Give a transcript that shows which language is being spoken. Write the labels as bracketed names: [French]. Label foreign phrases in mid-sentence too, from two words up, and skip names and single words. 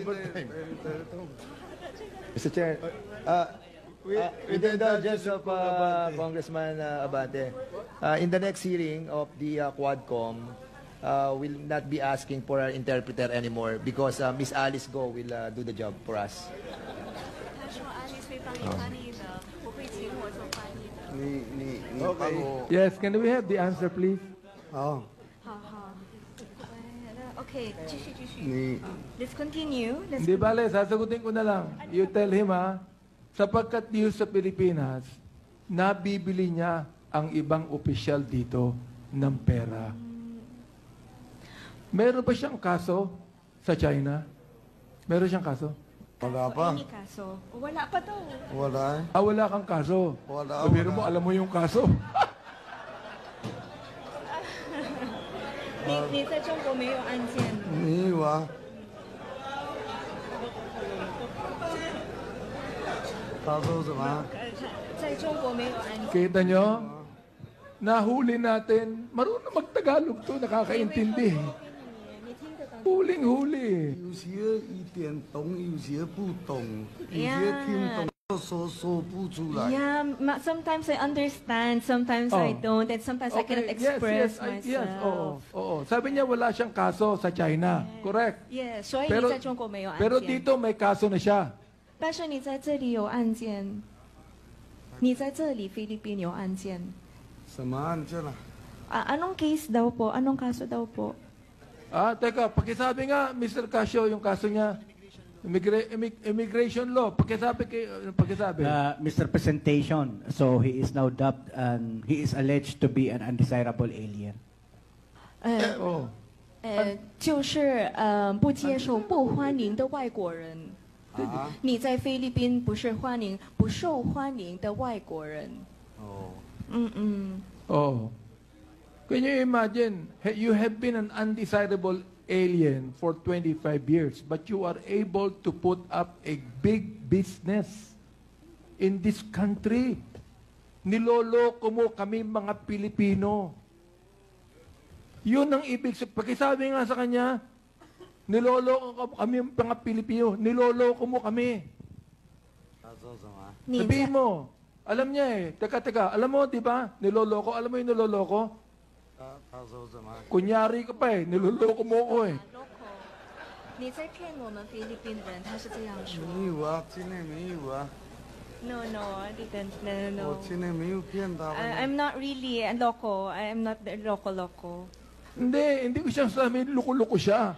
[English] Mr. Chair, with the indulgence of Congressman Abante, in the next hearing of the Quadcom, we'll not be asking for an interpreter anymore because Miss Alice Go will do the job for us. [Chinese] 他说安利会帮你翻译的，我会请我做翻译的。你 [English] Yes, can we have the answer, please? [Chinese] 好，好好，那 OK，继续。你 [English] Let's continue. Let's [Filipino] Hindi bale, sasagutin ko na lang. [English] You tell him [Filipino] sapagkat dito sa Pilipinas, nabibili niya ang ibang opisyal dito ng pera. Meron ba siyang kaso sa China? Meron siyang kaso? wala pa. Any kaso? Wala pa daw. Wala. Wala kang kaso. Wala, Pero wala. mo, alam mo yung kaso. [Chinese] 你在中国没有案件？没有啊。他说什么？在中国没有案件。 [Filipino] Kita nyo? Nahuli natin. Marunong mag-Tagalog to, nakakaintindi. [Chinese] 你听得懂？ [Filipino] Huling-huli. [Chinese] 有些一点懂，有些不懂，有些听懂说不出来。 [English] Yeah, sometimes I understand, sometimes I Oh. don't, and sometimes I cannot express myself. Yes, [Filipino] oo. Sabi niya wala siyang kaso sa China. [English] Correct. Yeah, 所以 [Filipino] Pero, [Chinese] 你在中国没有案件。 [Filipino] pero dito may kaso na siya. [Chinese] 但是你在这里有案件，你在这里菲律宾有案件。什么案件啊？ [Filipino] Anong case daw po? Anong kaso daw po? Teka, pakisabi nga, Mr. Casio, yung kaso niya. [English] Immigration law. Pakisabi. Misrepresentation. So he is now dubbed and he is alleged to be an undesirable alien. [Chinese] 哦。就是不接受、不欢迎的外国人。你在菲律宾不是不受欢迎的外国人。 [English] Oh. Can you imagine, you have been an undesirable alien for 25 years, but you are able to put up a big business in this country. [Filipino] Niloloko mo kami mga Pilipino. Yun ang ibig sabihin. Pakisabi nga sa kanya, niloloko kami mga Pilipino. Niloloko mo kami. [Chinese] 他说什么？你在 [Filipino] Sabihin mo, alam niya eh. Teka, alam mo, di ba? Niloloko. Alam mo yung niloloko? [Chinese] 他说什么？ [Filipino] Kunyari ka pa eh. Niloloko mo ko eh. [Chinese] 你在骗我们菲律宾人，他是这样说。没有啊，真的没有啊， [English] No, I didn't. No. [Chinese] 我真的没有骗他们。 [English] I'm not really a loco. I'm not the loco. [Filipino] Hindi ko siya sabihin, loko-loko siya.